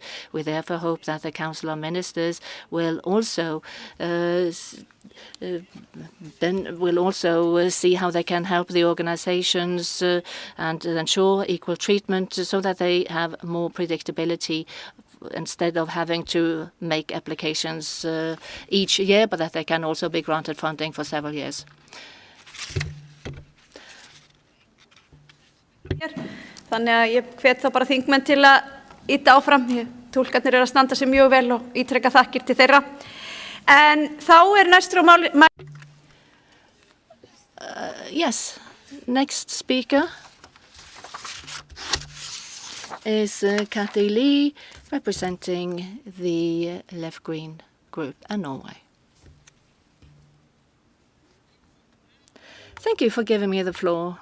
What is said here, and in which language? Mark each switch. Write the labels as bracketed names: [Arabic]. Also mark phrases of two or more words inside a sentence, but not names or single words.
[English] We therefore hope that the Council of Ministers will also see how they can help the organizations and ensure equal treatment so that they have more predictability instead of having to make applications each year, but that they can also be granted funding for several years. [Icelandic] Þannig að ég hvet þá bara þingmenn til að ýta áfram. Túlkarnir eru að standa sig mjög vel og ítreka þakkir til þeirra. En þá næstur á máli. [English] Yes, next speaker is Kathy Lee, representing the Left Green Group and Norway. Thank you for giving me the floor.